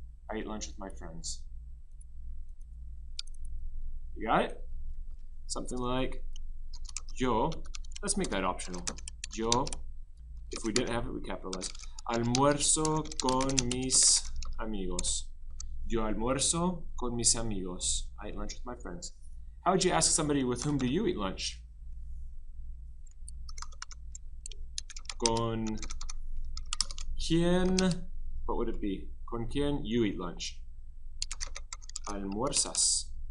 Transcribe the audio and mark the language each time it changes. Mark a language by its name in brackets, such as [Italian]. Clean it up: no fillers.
[English] I eat lunch with my friends. You got it? Something like yo. Let's make that optional. Yo, if we didn't have it, we capitalize. [Spanish] Almuerzo con mis amigos. Yo almuerzo con mis amigos. [English] I eat lunch with my friends. How would you ask somebody, with whom do you eat lunch? [Spanish] Con quién, [English] what would it be? [Spanish] ¿Con quién [English] you eat lunch? Almuerzas.